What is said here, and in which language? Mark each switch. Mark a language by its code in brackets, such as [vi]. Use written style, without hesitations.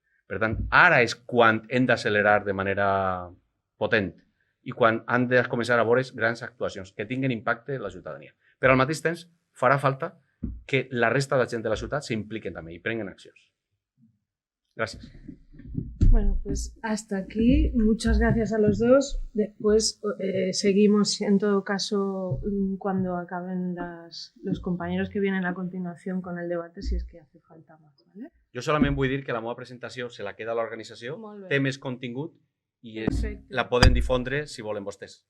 [ca] Per tant, ara és quan hem d'accelerar de manera potent i quan han de començar a veure grans actuacions que tinguin impacte en la ciutadania. Però al mateix temps farà falta que la resta de la gent de la ciutat s'impliquen també i prenguen accions. Gràcies. [es] Bueno, pues hasta aquí. Muchas gracias a los dos. Después seguimos, en todo caso, cuando acaben los compañeros que vienen a continuación con el debate, si es que hace falta más. ¿Vale? [ca] Jo solament vull dir que la meva presentació se la queda a l'organització, té més contingut i la poden difondre si volen vostès.